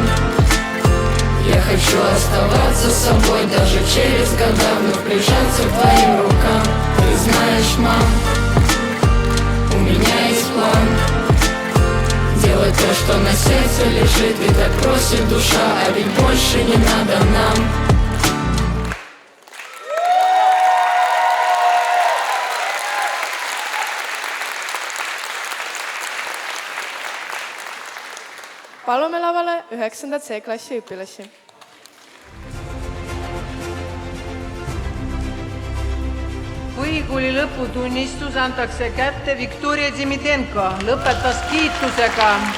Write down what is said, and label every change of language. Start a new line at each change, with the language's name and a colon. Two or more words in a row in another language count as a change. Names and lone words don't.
Russian: Я хочу оставаться собой даже через года, вновь прижаться к твоим рукам. Ты знаешь, мам, у меня есть план. сделать то, что на сердце лежит. Ведь так просит душа, а ведь больше не надо нам.
Estonian: Palume lavale 9. C-klassi õpilasi. Põhikooli lõputunnistus antakse kätte Viktoria Dimidenko, lõpetas kiitusega.